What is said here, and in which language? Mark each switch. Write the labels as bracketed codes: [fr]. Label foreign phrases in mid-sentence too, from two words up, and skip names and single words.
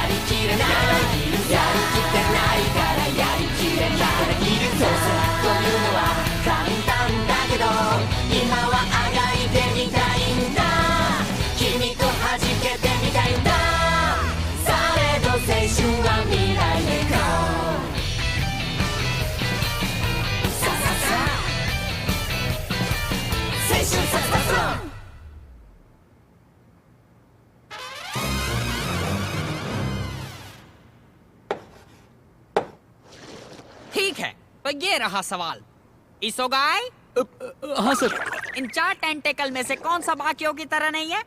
[ja] りきれないやりきってないからやりきれないそうさというのは簡単だけど今はあがいてみたいんだ君と弾けてみたいんだされど青春は未来へ行こうさささ青春さささ [hi] ठीक है, तो ये रहा सवाल। इसोगाई, हाँ सर। इन 4 टेंटेकल में से कौन सा बाकियों की तरह नहीं है?